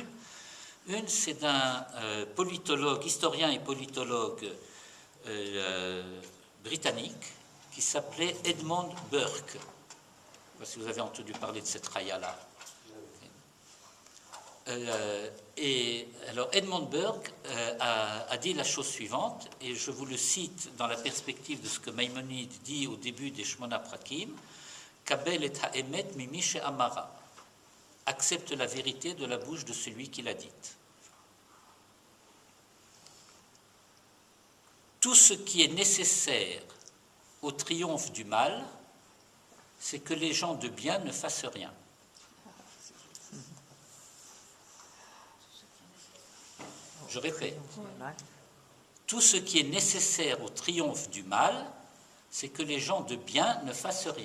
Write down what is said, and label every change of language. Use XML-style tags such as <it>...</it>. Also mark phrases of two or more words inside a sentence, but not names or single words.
<fr>Une, c'est d'un politologue, historien et politologue britannique, qui s'appelait Edmund Burke. Je ne sais pas si vous avez entendu parler de cette raya-là. Et alors Edmund Burke a dit la chose suivante, et je vous le cite dans la perspective de ce que Maïmonide dit au début des Shmona Prakim,</fr> <he>קבל את האמת ממי שאמרה,</he> <fr>accepte la vérité de la bouche de celui qui l'a dite. Tout ce qui est nécessaire au triomphe du mal, c'est que les gens de bien ne fassent rien. Je répète, tout ce qui est nécessaire au triomphe du mal, c'est que les gens de bien ne fassent rien.</fr>